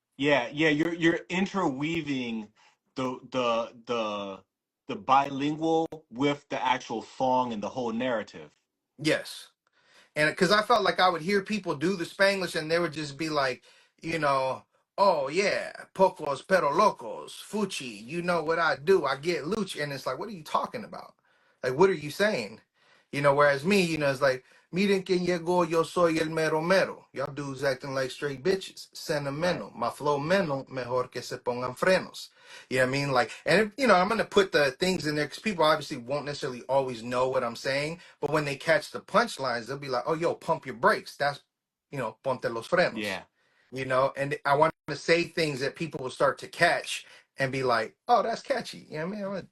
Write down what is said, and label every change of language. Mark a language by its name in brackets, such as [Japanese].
[English] Yeah, yeah, you're interweaving the bilingual with the actual song and the whole narrative. Yes. And because I felt like I would hear people do the Spanglish and they would just be like, you know, oh yeah, [Spanish] pocos pero locos, fuchi, [English] you know what I do, I get luch. And it's like, what are you talking about? Like, what are you saying? Whereas me, it's like, [Spanish] miren quien llegó, yo soy el mero mero. [English] Y'all dudes acting like straight bitches. Right. Sentimental. My flow mental, [Spanish] mejor que se pongan frenos. [English] You know what I mean? Like, and I'm going to put the things in there because people obviously won't necessarily always know what I'm saying. But when they catch the punchlines, they'll be like, oh, yo, pump your brakes. [Spanish] That's, ponte los frenos. [English] Yeah, And I want to say things that people will start to catch and be like, oh, that's catchy. You know what I mean?